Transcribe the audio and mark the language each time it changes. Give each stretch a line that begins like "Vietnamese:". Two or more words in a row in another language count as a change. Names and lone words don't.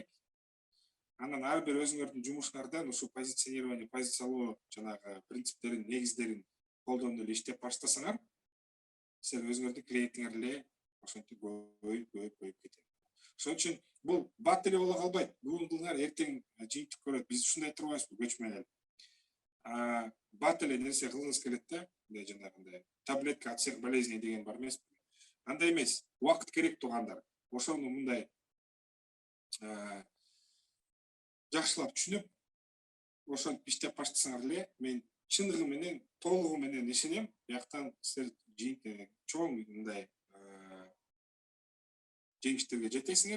Kyrgyz: Анан ар бир өзүңөрдүн жумушуңардан ушул позиционирование, позициялоо жанагы принциптерин, негиздерин колдонуп эле иштеп баштасаңар, силер өзүңөрдүн клиентиңер эле ошентип көбөйүп кетет. Ошон үчүн бул бат эле боло калбайт. Бүгүн кылыңар, эртең жыйынтык көрөт. Биз ушундай турбайбызбы көчмөн эл. Бат эле нерсе кылгыңыз келет да, мындай жанагындай
Russian: таблетка от всех болезней
Kyrgyz: деген бар эмеспи? Андай эмес, убакыт керек туугандар. Ошону мындай жакшылап түшүнүп, ошентип иштеп баштасаңар эле, мен чындыгы менен, толугу менен ишенем, бияктан силер чоң мындай жеңиштерге жетесиңер.